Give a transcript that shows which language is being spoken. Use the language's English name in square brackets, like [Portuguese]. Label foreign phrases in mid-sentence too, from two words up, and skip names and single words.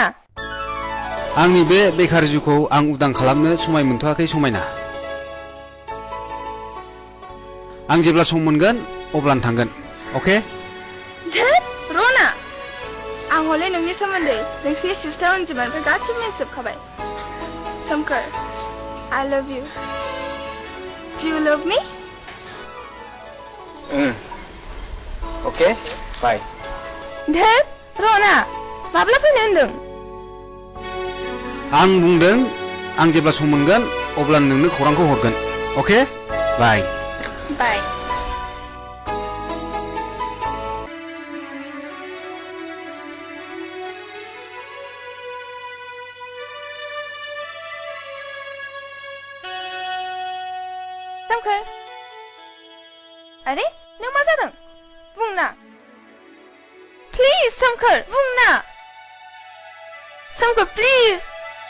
[Bodo] आंनि बे बेखार जिउखौ आं उदां खालामनो समाय मोनथ'आखै समायना आं जेब्ला सम मोनगोन अब्लानो थांगोन अके धोद रना आं हले नोंनि सोमोन्दै नोंसिनि सिस्टार अनजिमानिफ्राय गासिबो मिथिजोबखाबाय सोमखोर [English] I love you Do you love me? [Bodo] अके बाय धोद रना माब्ला फैनो होनदों आं बुंदों आं जेब्ला सम मोनगोन अब्ला नोंनो खौरांखौ हरगोन अके बाय बाय सोमखोर अरे नों मा जादों बुंना प्लिज सोमखोर बुंना सोमखोर प्लिज